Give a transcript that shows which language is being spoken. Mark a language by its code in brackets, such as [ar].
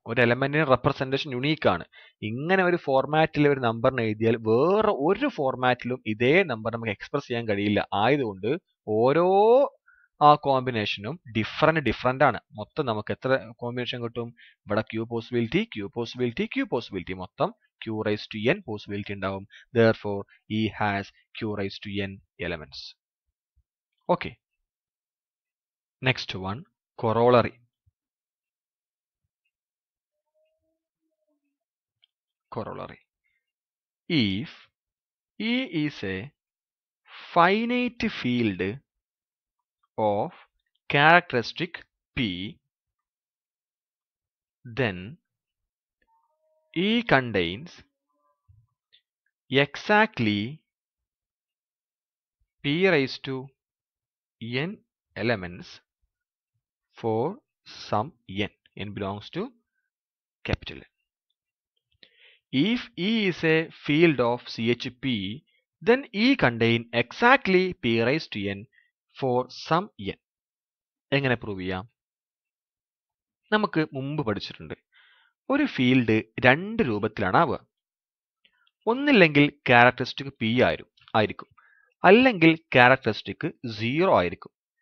[ml] ഒരു എലമെന്റിന്റെ representation unique ആണ്. ഇങ്ങനെ ഒരു ഫോർമാറ്റിൽ ഒരു നമ്പറിന് എഴുതിയാൽ വേറെ ഒരു ഫോർമാറ്റിലും ഇതേ നമ്പർ നമുക്ക് എക്സ്പ്രസ് ചെയ്യാൻ കഴിയില്ല. ആയതുകൊണ്ട് ഓരോ ആ കോമ്പിനേഷനും ഡിഫറെന്റ് ആണ്. മൊത്തം നമുക്ക് എത്ര കോമ്പിനേഷൻ കിട്ടും? ഇവിടെ Q possibility, Q possibility, Q possibility, മൊത്തം Q raise to n possibility ഉണ്ടാവും. [en] Therefore E has Q raise to n elements. Okay. Next one, corollary. Corollary. If E is a finite field of characteristic P, then E contains exactly P raised to n elements for some n. N belongs to capital N. If E is a field of CHP, then E contain exactly P raised to n for some n. [ml] എങ്ങനെ prove ചെയ്യാം? നമുക്ക് മുമ്പ് പഠിച്ചിട്ടുണ്ട്, ഒരു field രണ്ട് രൂപത്തിലാണ് ആവുക. ഒന്നില്ലെങ്കിൽ ക്യാരക്ടറിസ്റ്റിക് P ആയിരിക്കും, അല്ലെങ്കിൽ ക്യാരക്ടറിസ്റ്റിക് 0 ആയിരിക്കും.